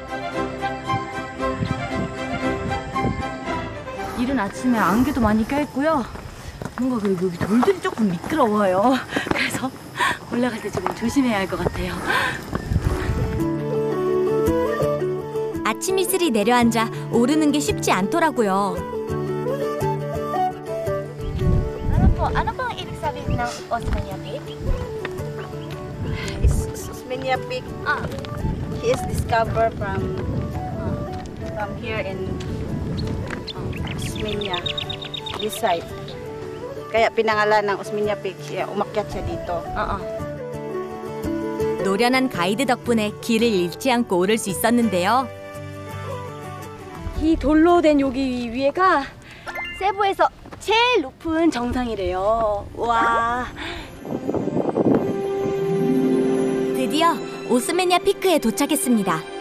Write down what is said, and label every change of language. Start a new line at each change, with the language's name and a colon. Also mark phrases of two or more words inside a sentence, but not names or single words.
Korean: 이른 아침에 안개도 많이 껴있고요. 뭔가 그리고 여기 돌들이 조금 미끄러워요. 그래서 올라갈 때 조금 조심해야 할 것 같아요. 아침 이슬이 내려앉아 오르는 게 쉽지 않더라고요.
Filipino: Ano pong ibig sabihin ng Osmeña Peak? Osmeña Peak.
English: He is discovered from here in Osmeña, this side.
Filipino: Kaya pinangalan ng Osmeña Peak siya, umakyat siya dito.
Korean: 노련한 가이드 덕분에 길을 잃지 않고 오를 수 있었는데요. 이 돌로 된 여기 위에가 세부에서 제일 높은 정상이래요. 와. 드디어 오스메냐 피크에 도착했습니다.